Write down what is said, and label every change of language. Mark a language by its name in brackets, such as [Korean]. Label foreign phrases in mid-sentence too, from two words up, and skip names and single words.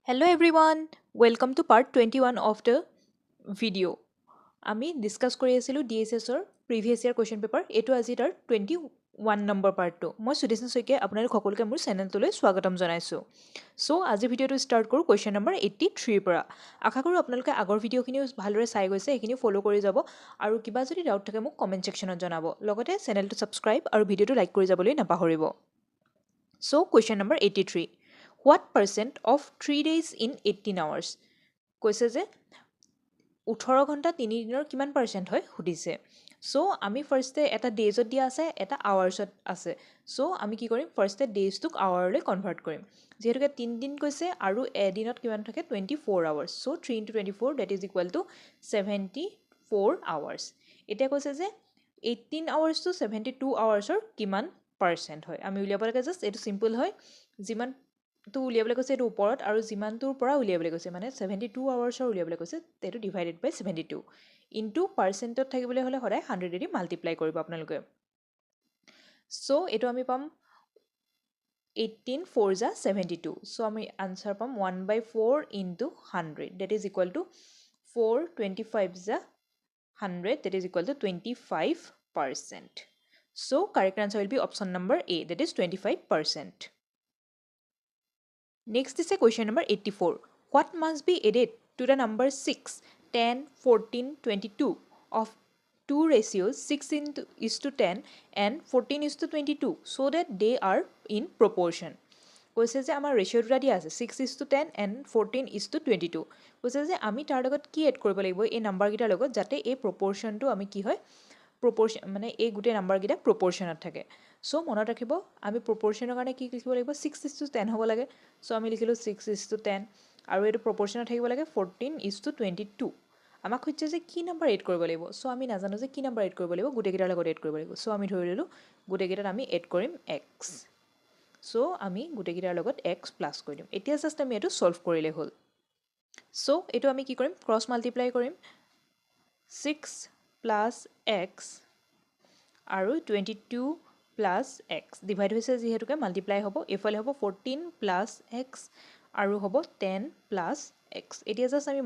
[English] Hello everyone, welcome to part 21 of the video. [Assamese] আমি ডিসকাস কৰি আছিলোঁ DSSৰ [English] previous year question paper [Assamese] এইটো আজি তাৰ 21 নম্বৰ পাৰ্টটো মই সুদেশন শইকীয়া আপোনালোক সকলোকে মোৰ চেনেলটোলৈ স্বাগতম জনাইছোঁ চ' আজি ভিডিঅ'টো ষ্টাৰ্ট কৰোঁ কুৱেশ্যন নম্বৰ 83ৰ পৰা আশা কৰোঁ আপোনালোকে আগৰ ভিডিঅ'খিনিও ভালদৰে চাই গৈছে সেইখিনি ফ'ল' কৰি যাব আৰু কিবা যদি ডাউট থাকে মোক কমেণ্ট ছেকশ্যনত জনাব লগতে চেনেলটো ছাবস্ক্ৰাইব আৰু ভিডিঅ'টো লাইক কৰি যাবলৈ নাপাহৰিব চ' কুৱেশ্যন নম্বৰ 83 [English] What percent of 3 days in 18 hours? [Assamese] কৈছে যে 18 ঘণ্টা 3 দিনৰ কিমান পাৰ্চেণ্ট হয় সুধিছে চ' আমি ফাৰ্ষ্টে এটা ডেজত দিয়া আছে এটা আৱাৰ্ছত আছে চ' আমি কি কৰিম ফাৰ্ষ্টে ডেজটোক আৱাৰলৈ কনভাৰ্ট কৰিম যিহেতুকে 3 দিন কৈছে আৰু এদিনত কিমান থাকে 24 আৱাৰ্ছ চ' [English] 3 into 24 that is equal to 74 [Assamese] আৱাৰ্ছ এতিয়া কৈছে যে 18 আৱাৰ্ছ to 72 আৱাৰ্ছৰ কিমান পাৰ্চেণ্ট হয় আমি উলিয়াব লাগে জাষ্ট এইটো চিম্পল হয় যিমান তো উলিয়াবলৈ কৈছে এইটো ওপৰত আৰু যিমানটোৰ পৰা উলিয়াবলৈ কৈছে মানে 72 আৱাৰ্ছৰ উলিয়াবলৈ কৈছে এইটো [English] divided by 72 into [Assamese] পাৰ্চেণ্টত থাকিবলৈ হ'লে সদায় 100 দি মাল্টিপ্লাই কৰিব আপোনালোকে চ' এইটো আমি পাম 18 4 যা 72 চ' আমি আনচাৰ পাম 1/4 [English] into 100 that is equal to [Assamese] 4 25 যা 100 [English] that is equal to 25%. So correct answer will be option number A, that is 25%. Next is a question number 84. What must be added to the number 6, 10, 14, 22 of two ratios 6 is to 10 and 14 is to 22 so that they are in proportion? [Assamese] কৈছে যে আমাৰ ৰেচিঅ' দুটা দিয়া আছে [English] 6 is to 10 and 14 is to 22 [Assamese] কৈছে যে আমি তাৰ লগত কি এড কৰিব লাগিব এই নাম্বাৰকেইটাৰ লগত যাতে এই প্ৰপৰ্শ্যনটো আমি কি হয় প্ৰপৰ্শ্যন মানে এই গোটেই নাম্বাৰকেইটা প্ৰপৰ্শ্যনত থাকে চ' মনত ৰাখিব আমি প্ৰপৰ্শ্যনৰ কাৰণে কি লিখিব লাগিব [English] 6 is to 10 [Assamese] হ'ব লাগে চ' আমি লিখিলোঁ [English] 6 is to 10 [Assamese] আৰু এইটো প্ৰপৰ্শ্যনত থাকিব লাগে [English] 14 is to 22 [Assamese] আমাক খুজিছে যে কি নাম্বাৰ এড কৰিব লাগিব চ' আমি নাজানো যে কি নাম্বাৰ এড কৰিব লাগিব গোটেইকেইটাৰ লগত এড কৰিব লাগিব চ' আমি ধৰি ল'লোঁ গোটেইকেইটাত আমি এড কৰিম এক্স চ' আমি গোটেইকেইটাৰ লগত [English] x plus [Assamese] কৰি দিম এতিয়া জাষ্ট আমি এইটো ছল্ভ কৰিলে হ'ল চ' এইটো আমি কি কৰিম [English] cross multiply [Assamese] কৰিম [English] 6 plus x [Assamese] আৰু [English] 22 plus x [Assamese] ডিভাইড হৈছে যিহেতুকে মাল্টিপ্লাই হ'ব এইফালে হ'ব [English] 14 plus x [Assamese] আৰু হ'ব [English] 10 plus x [Assamese] এতিয়া জাষ্ট আমি